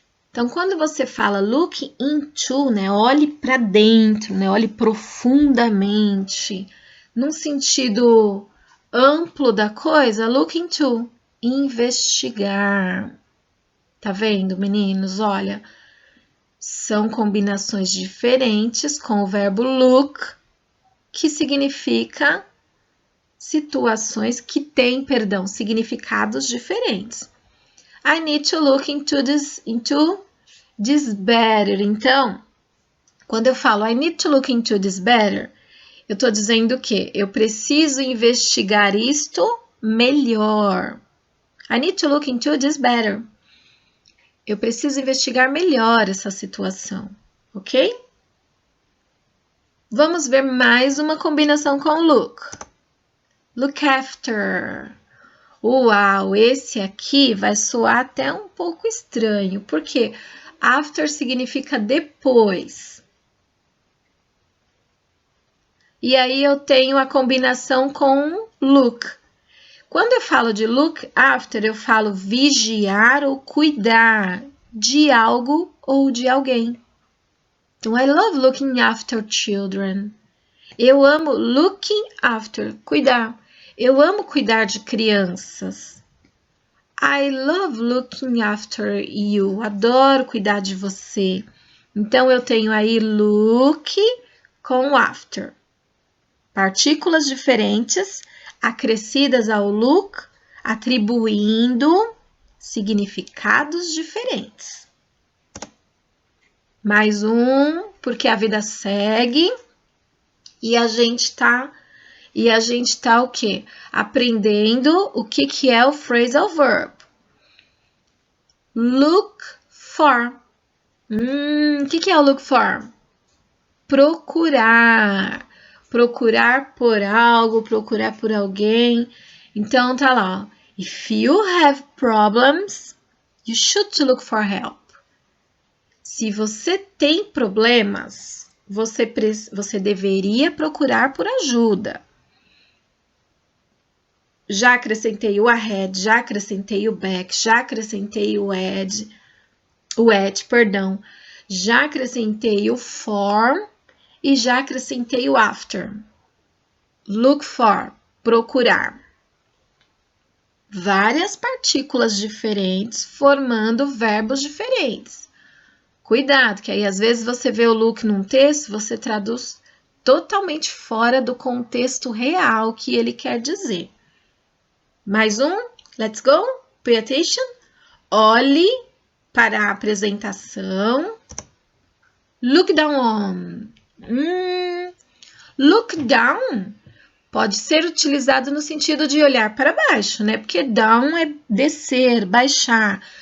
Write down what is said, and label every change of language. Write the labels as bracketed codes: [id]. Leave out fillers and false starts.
[pt] Então, quando você fala look into, né, olhe para dentro, né, olhe profundamente, num sentido amplo da coisa, look into, investigar. Tá vendo, meninos? Olha, são combinações diferentes com o verbo look, que significa situações que têm, significados diferentes. [en] I need to look into this better. [pt] Então, quando eu falo [en] I need to look into this better, [pt] eu estou dizendo o quê? Eu preciso investigar isto melhor. [en] I need to look into this better. [pt] Eu preciso investigar melhor essa situação, ok? Vamos ver mais uma combinação com look. Look after. Uau, esse aqui vai soar até um pouco estranho, porque after significa depois. E aí eu tenho a combinação com look. Quando eu falo de look after, eu falo vigiar ou cuidar de algo ou de alguém. [en] Então, I love looking after children. [pt] Eu amo looking after, cuidar. Eu amo cuidar de crianças. [en] I love looking after you. [pt] Adoro cuidar de você. Então, eu tenho aí look com after. Partículas diferentes acrescidas ao look, atribuindo significados diferentes. Mais um, porque a vida segue e a gente tá o quê? Aprendendo o que é o phrasal verb. Look for. O que é o look for? Procurar. Procurar por algo, procurar por alguém. Então, tá lá. [en] If you have problems, you should look for help. [pt] Se você tem problemas, você deveria procurar por ajuda. Já acrescentei o ahead, já acrescentei o back, já acrescentei o at, já acrescentei o for e já acrescentei o after. Look for, procurar. Várias partículas diferentes formando verbos diferentes. Cuidado, que aí às vezes você vê o look num texto, você traduz totalmente fora do contexto real que ele quer dizer. Mais um, [en] let's go, pay attention. [pt] Olhe para a apresentação. Look down on. Look down pode ser utilizado no sentido de olhar para baixo, né? Porque down é descer, baixar.